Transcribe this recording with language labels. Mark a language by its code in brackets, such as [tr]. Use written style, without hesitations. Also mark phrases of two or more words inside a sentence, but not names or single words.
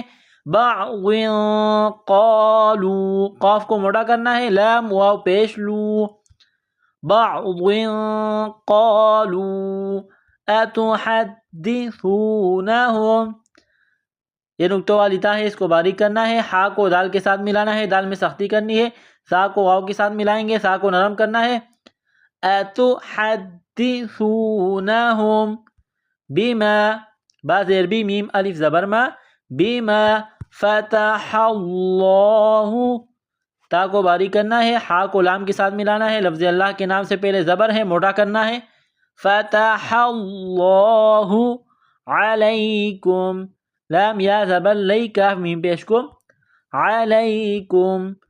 [ar] بعض قالوا، [ur] قاف کو موٹا کرنا ہے، لام واو پیش لو، [ar] بعض قالوا اتحدثونهم، [ur] یہ نقطوں والی تا ہے، اس کو باریک کرنا ہے، ہا کو دال کے ساتھ ملانا ہے، دال میں سختی کرنی ہے، سا کو واو کے ساتھ ملائیں گے، سا کو نرم کرنا ہے۔ [ar] اتحدثونهم بما، [ur] با زیر بی، میم الف زبر ما، [ar] بما فتح اللہ، [ur] تا کو باریک کرنا ہے، ہا کو لام کے ساتھ ملانا ہے، لفظ اللہ کے نام سے پہلے زبر ہے، موٹا کرنا ہے۔ [ar] فتح اللہ علیکم، [ur] لام یا زبر لی، کاف میم پیش کو، علیکم،